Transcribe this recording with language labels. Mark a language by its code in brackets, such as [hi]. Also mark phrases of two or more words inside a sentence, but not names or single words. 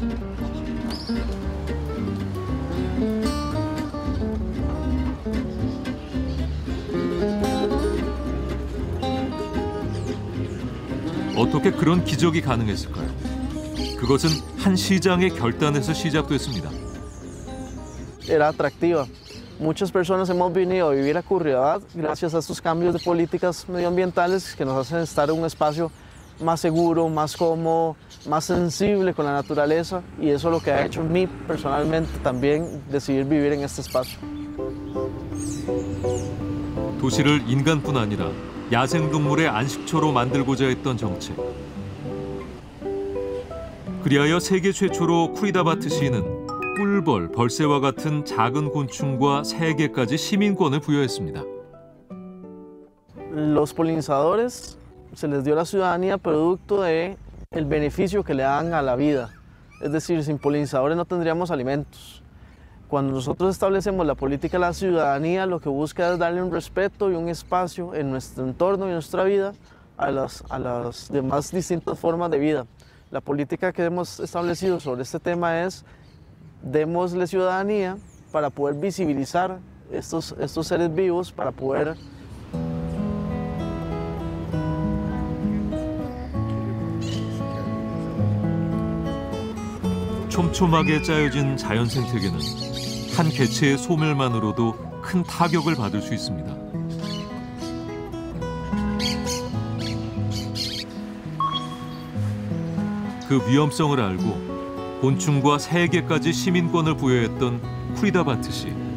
[ko] 어떻게 그런 기적이 가능했을까요? 그것은 한 시장의 결단에서 시작됐습니다. [es] Era atractiva. Muchas personas hemos venido a vivir a Curridabat gracias a estos cambios de políticas medioambientales que nos hacen estar en un espacio más seguro, más cómodo, más sensible con la naturaleza y eso es lo que ha hecho a mí personalmente también decidir vivir en este espacio. [ko] 도시를 인간뿐 아니라 야생동물의 안식처로 만들고자 했던 정책. 그리하여 세계 최초로 쿠리다바트 시는 꿀벌, 벌새와 같은 작은 곤충과 새에게까지 시민권을 부여했습니다. [es] Los polinizadores se les dio la ciudadanía producto de el beneficio que le dan a la vida. Es decir, sin polinizadores no tendríamos alimentos. Cuando nosotros establecemos la política de la ciudadanía, lo que busca es darle un respeto y un espacio en nuestro entorno y nuestra vida a las demás distintas formas de vida. La política que hemos establecido sobre este tema es démosle ciudadanía para poder visibilizar estos seres vivos, para poder [ko] 촘촘하게 짜여진 자연 생태계는 한 개체의 소멸만으로도 큰 타격을 받을 수 있습니다. 그 위험성을 알고 곤충과 새에게까지 시민권을 부여했던 쿠리다바트시.